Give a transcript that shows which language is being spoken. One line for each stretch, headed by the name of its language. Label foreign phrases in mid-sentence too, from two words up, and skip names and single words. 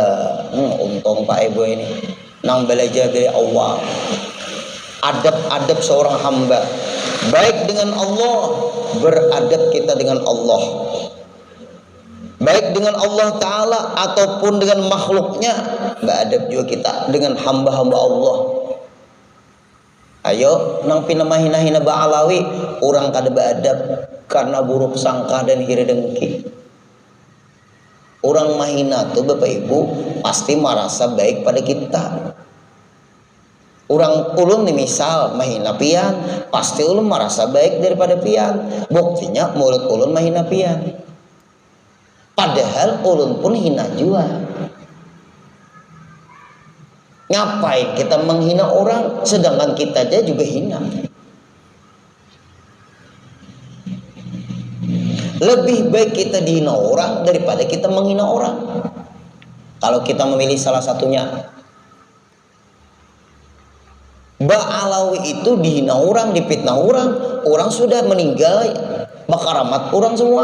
Banjar: Untung Pak Ibu ini nang belajar dari Allah.
Indonesian: Adab-adab seorang hamba. Baik dengan Allah, beradab kita dengan Allah. Baik dengan Allah Ta'ala ataupun dengan makhluknya, beradab juga kita dengan hamba-hamba Allah.
Banjar: Ayo nang pina mahina-hina ba'alawi, orang kada beadab karena buruk sangka dan hiri dengki. Orang mahina tuh Bapak Ibu pasti merasa baik pada kita. Orang ulun nih misal mahina pian, pasti ulun merasa baik daripada pian. Buktinya mulut ulun mahina pian. Padahal ulun pun hina juga.
Indonesian: Ngapain kita menghina orang sedangkan kita aja juga hina? Lebih baik kita dihina orang daripada kita menghina orang.
Banjar: Kalau kita memilih salah satunya. Ba'alawi itu dihina orang, dipitnah orang sudah meninggal, bakaramat orang semua.